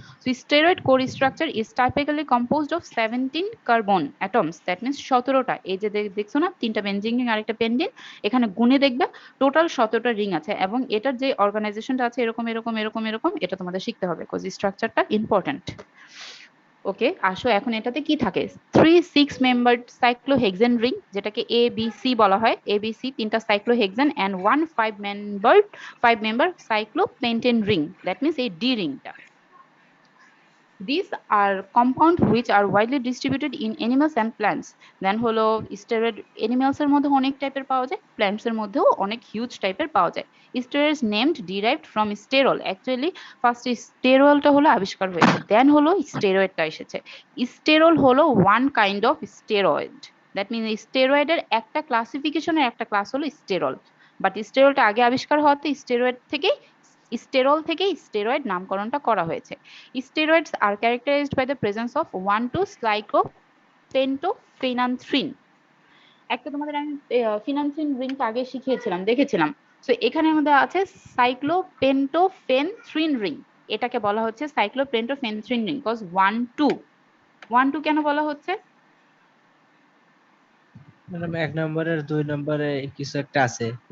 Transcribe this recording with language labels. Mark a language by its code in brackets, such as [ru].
[en] so steroid core structure is typically composed of 17 carbon atoms, [bn] that means 17টা, এই যে দেখছো না তিনটা বেনজিন রিং আর একটা পেন্ডিন, এখানে গুণে দেখবে টোটাল 17টা রিং আছে, এবং এটার যে অর্গানাইজেশনটা আছে এরকম এরকম এরকম এরকম, এটা তোমাদের শিখতে হবে, কজ স্ট্রাকচারটা ইম্পর্টেন্ট। ওকে, আসো এখন এটাতে কি থাকে, 3-6 মেম্বার্ড সাইক্লোহেক্সেন রিং, যেটাকে এ বি সি বলা হয়, এ বি সি তিনটা cyclohexane, and 1 5 member cyclopentane ring, that means এই ডি রিংটা। [en] These are compounds which are widely distributed in animals and plants. [bn] Then হলো স্টেরয়েড animals এর মধ্যে অনেক টাইপের পাওয়া যায়, plants এর মধ্যেও অনেক হিউজ টাইপের পাওয়া যায়। [en] Steroids named derived from sterol. [bn] Actually first স্টেরলটা হলো আবিষ্কার হয়েছে, দেন হলো স্টেরয়েডটা এসেছে। স্টেরল হলো one kind of steroid, that mean স্টেরয়েডের একটা ক্লাসিফিকেশনের একটা ক্লাস হলো স্টেরল, বাট স্টেরলটা আগে আবিষ্কার হওয়াতে স্টেরয়েড থেকে স্টেরল থেকে স্টেরয়েড নামকরণটা করা হয়েছে। [en] Steroids are characterized by the presence of 1,2-cyclopentophenanthrene. [bn] একটা তোমাদের আমি ফিনান্থ্রিন রিংটা আগে শিখিয়েছিলাম, দেখেছিলাম। সো এখানে আমাদের আছে সাইক্লোপেন্টোফেনথ্রিন রিং, এটাকে বলা হচ্ছে সাইক্লোপেন্টোফেনথ্রিন রিং, কজ 1,2 কেন বলা হচ্ছে? ম্যাডাম 1 নম্বরের 2 নম্বরে কিছু একটা আছে,